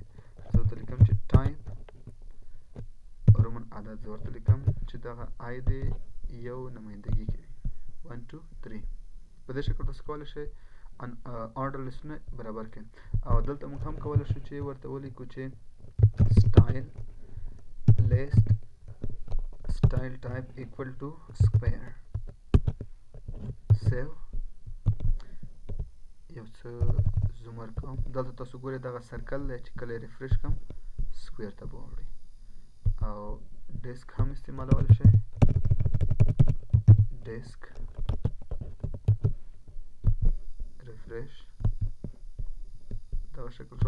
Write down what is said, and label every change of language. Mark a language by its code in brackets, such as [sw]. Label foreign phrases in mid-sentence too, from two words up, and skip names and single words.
[ps] زه ورته لیکم چې [en] type roman [ps] عدد، زه ورته لیکم چې دغه آی دې یو نمایندګي کوي 1 2 3. په دې شکل تاسو کولی شئ آرډر لیستونه برابر کړئ. او دلته موږ هم کولی شو چې ورته ولیکو چې [en] style list style type equal to square. [ps] سیو. یو څه زوم ورکوم. دلته تاسو ګورئ دغه سرکل دی چې کله یې ریفریش کړم سکویر ته به واوړئ. او ډیسک هم استعمالولی شئ، [en] disk refresh [ps] دغه شکل شو.